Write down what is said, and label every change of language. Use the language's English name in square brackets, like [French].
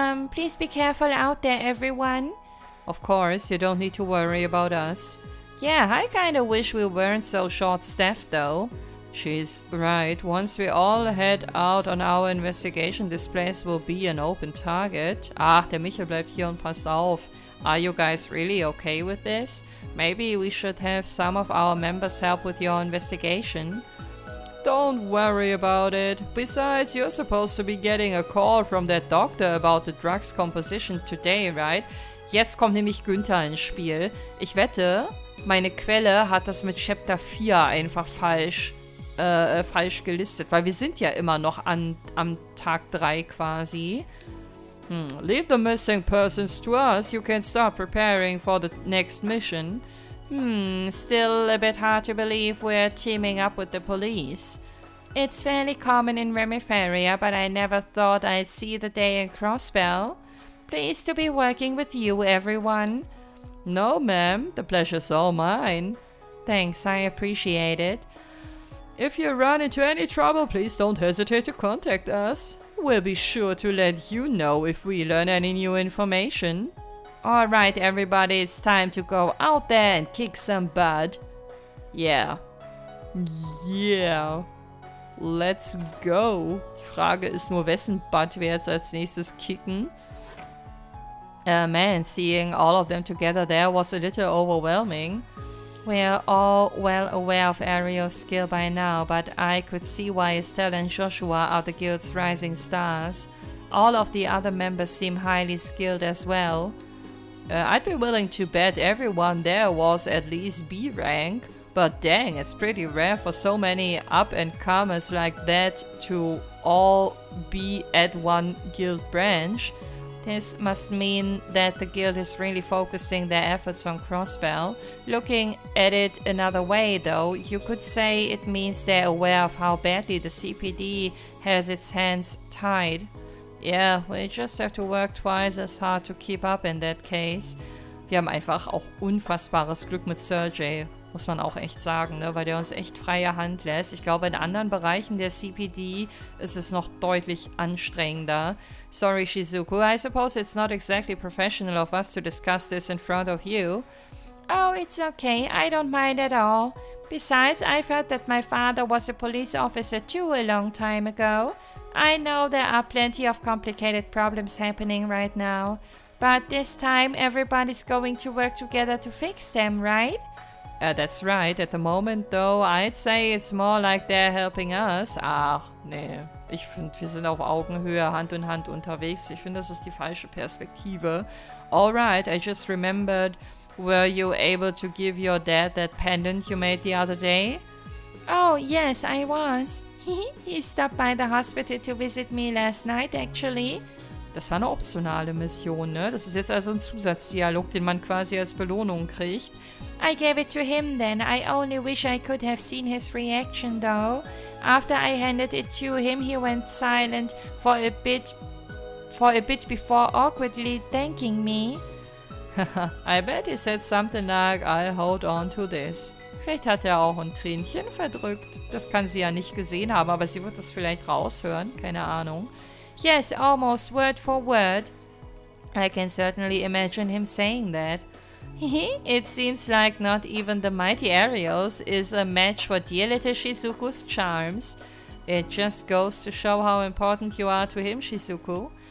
[English] Please be careful out there, everyone. Of course, you don't need to worry about us. Yeah, I kinda wish we weren't so short-staffed though. She's right. Once we all head out on our investigation, this place will be an open target. [German] Ach, der Michel bleibt hier und passt auf. [English] Are you guys really okay with this? Maybe we should have some of our members help with your investigation. Don't worry about it. Besides, you're supposed to be getting a call from that doctor about the drug's composition today, right? [German] Jetzt kommt nämlich Günther ins Spiel. Ich wette, meine Quelle hat das mit Chapter 4 einfach falsch gelistet, weil wir sind ja immer noch am Tag 3 quasi. [English] Leave the missing persons to us. You can start preparing for the next mission. Still a bit hard to believe we're teaming up with the police. It's fairly common in Remiferia, but I never thought I'd see the day in Crossbell. Pleased to be working with you, everyone. No, ma'am. The pleasure's all mine. Thanks, I appreciate it. If you run into any trouble, please don't hesitate to contact us. We'll be sure to let you know if we learn any new information. Alright, everybody, it's time to go out there and kick some butt. Yeah. Yeah. Let's go. [German] Die Frage ist nur, wessen Butt wir jetzt als nächstes kicken. [English] Man, seeing all of them together there was a little overwhelming. We're all well aware of Ariel's skill by now, but I could see why Estelle and Joshua are the guild's rising stars. All of the other members seem highly skilled as well. I'd be willing to bet everyone there was at least B rank, but dang, it's pretty rare for so many up-and-comers like that to all be at one guild branch. This must mean that the guild is really focusing their efforts on Crossbell. Looking at it another way though, you could say it means they're aware of how badly the CPD has its hands tied. Yeah, we just have to work twice as hard to keep up in that case. [German] Wir haben einfach auch unfassbares Glück mit Sergey, muss man auch echt sagen, ne? Weil der uns echt freie Hand lässt. Ich glaube, in anderen Bereichen der CPD ist es noch deutlich anstrengender. [English] Sorry, Shizuku, I suppose it's not exactly professional of us to discuss this in front of you. Oh, it's okay, I don't mind at all. Besides, I've heard that my father was a police officer too a long time ago. I know there are plenty of complicated problems happening right now, but this time everybody's going to work together to fix them, right? That's right. At the moment, though, I'd say it's more like they're helping us. [German] Ach, nee. Ich finde, wir sind auf Augenhöhe, Hand in Hand unterwegs. Ich finde, das ist die falsche Perspektive. [English] Alright, I just remembered. Were you able to give your dad that pendant you made the other day? Oh, yes, I was. He stopped by the hospital to visit me last night, actually. [German] Das war eine optionale Mission, ne? Das ist jetzt also ein Zusatzdialog, den man quasi als Belohnung kriegt. [English] I gave it to him then. I only wish I could have seen his reaction, though. After I handed it to him, he went silent for a bit before awkwardly thanking me. I bet he said something like, I'll hold on to this. [German] Vielleicht hat er auch ein Tränchen verdrückt. Das kann sie ja nicht gesehen haben, aber sie wird das vielleicht raushören. Keine Ahnung. [English] Yes, almost word for word. I can certainly imagine him saying that. It seems like not even the mighty Arios is a match for dear little Shizuku's charms. It just goes to show how important you are to him, Shizuku.